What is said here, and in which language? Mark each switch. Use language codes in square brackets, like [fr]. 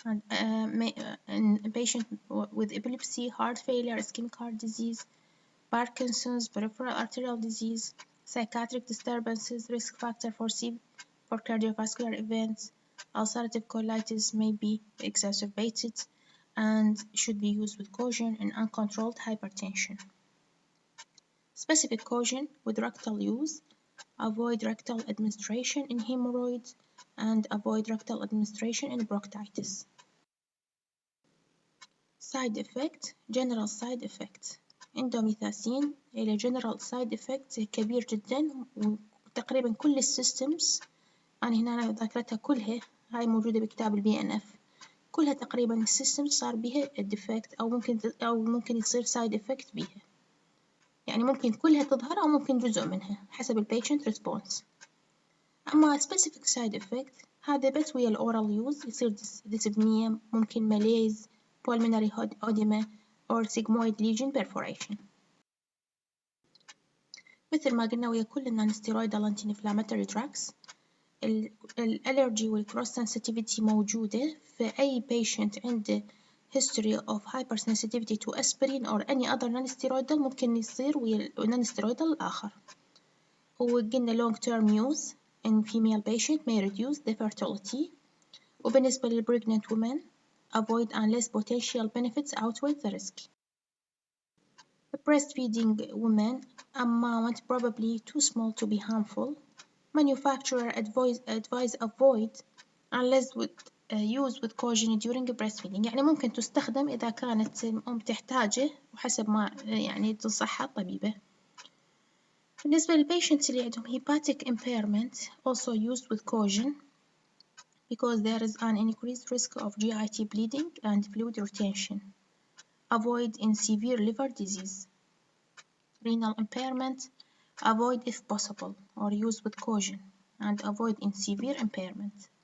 [en] and a patient with epilepsy, heart failure, ischemic heart disease, Parkinson's, peripheral arterial disease, psychiatric disturbances, risk factor for cardiovascular events, ulcerative colitis may be exacerbated and should be used with caution in uncontrolled hypertension. Specific caution with rectal use: avoid rectal administration in hemorrhoids and avoid rectal administration in bronchitis. Side effect: general side effect. [ar] اندوميثاسين له general side effect كبير جدا، وتقريبا كل السيستمز أنا هنا ذاكرتها كلها هاي موجودة بكتاب الBNF، كلها تقريبا السيستمز صار بيها الديفكت أو ممكن يصير side effect بيها، يعني ممكن كلها تظهر أو ممكن جزء منها حسب البيشنت ريسبونس. أما specific side effect هذا بس ويا الأورال يوز يصير ديسبنيا، ممكن ماليز، [en] pulmonary edema or sigmoid lesion perforation. [ar] مثل ما قلنا ويا كل [en] non-steroidal anti-inflammatory drugs [ar] الالرجي والكروس sensitivity موجودة في أي patient عنده [en] history of hypersensitivity to aspirin or any other non-steroidal [ar] ممكن يصير ويا non-steroidal الآخر. [en] وقلنا long term use in female patient may reduce the fertility. [ar] وبالنسبة لل [en] pregnant women avoid unless potential benefits outweigh the risk. Breastfeeding women amount probably too small to be harmful. Manufacturer advise avoid unless used with caution during breastfeeding، [ar] يعني ممكن تستخدم إذا كانت الأم تحتاجه وحسب ما يعني تنصحها الطبيبة. بالنسبة للبيشنتس اللي عندهم [en] hepatic impairment also used with caution because there is an increased risk of GIT bleeding and fluid retention. Avoid in severe liver disease. Renal impairment, avoid if possible or use with caution and avoid in severe impairment.